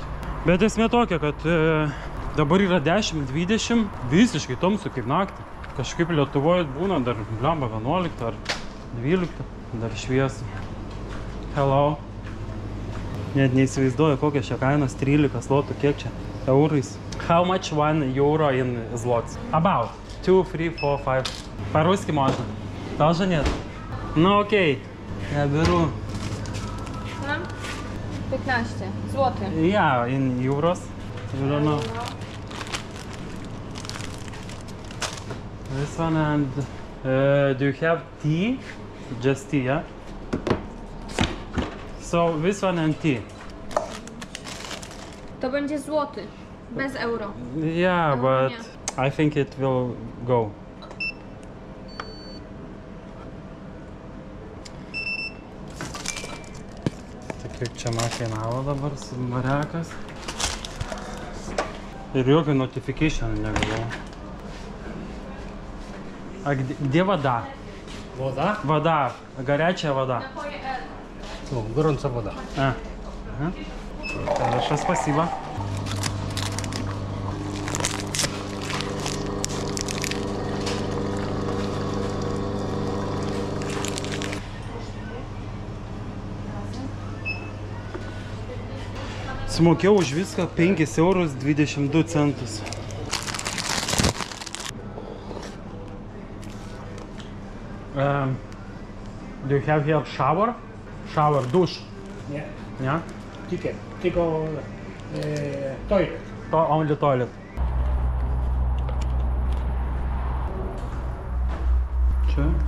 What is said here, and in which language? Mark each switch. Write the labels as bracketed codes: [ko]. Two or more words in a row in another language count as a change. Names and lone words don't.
[lt] Bet esmė tokia, kad dabar yra 10-20, visiškai tamsu kaip naktį. Kažkaip Lietuvoje būna dar blemba 11 ar 12, dar šviesa. Hello. Net neįsivaizduoju, kokia čia kainos, 13 zlotų, kiek čia eurais. [en] How much 1 euro in zlots? About 2, 3, 4, 5. [ru] По-русски можно? Тоже нет? Ну окей, я беру. [pl] 15 złotych. [en] Yeah, in euros. You don't know. This one and do you have tea? Just tea, yeah? So this one and tea. [pl] To będzie złoty, bez euro. [en] Yeah, but I think it will go. [lt] Kiek čia man kainavo dabar mariakas. Ir jokio notification negavau. [ru] А где вода? Вода? Вода, горячая вода. Ну, горячая вода. Ага. Хорошо, спасибо. [lt] Sumokėjau už viską 5 eurus 22 centus. [en] Do you have here shower? Shower, dush? [pl] Nie, [en] Yeah? [pl] tylko toilet. [en] Only toilet. [lt] Čia?